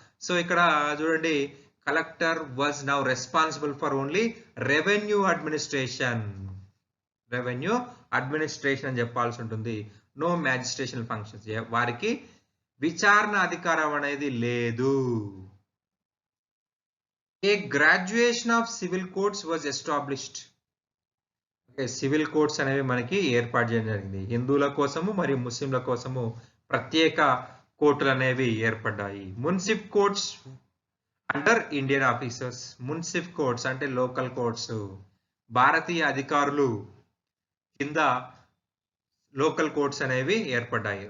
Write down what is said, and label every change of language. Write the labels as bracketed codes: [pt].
[te] So ఇక్కడ చూడండి, [en] collector was now responsible for only revenue administration, revenue administration [te] అని చెప్పాల్సి ఉంటుంది. [en] no magistration functions, [te] వారికి విచారణ అధికారం అనేది లేదు. [en] A graduation of civil courts was established. [te] Civil courts అనేవి మనకి ఏర్పాటు చేయడం జరిగింది. హిందువుల కోసము మరియు ముస్లింల కోసము ప్రత్యేక కోర్టులు అనేవి ఏర్పడ్డాయి. [en] Munsif courts under Indian officers. [te] మున్సిఫ్ కోర్ట్స్ అంటే లోకల్ కోర్ట్స్, భారతీయ అధికారులు కింద లోకల్ కోర్ట్స్ అనేవి ఏర్పడ్డాయి.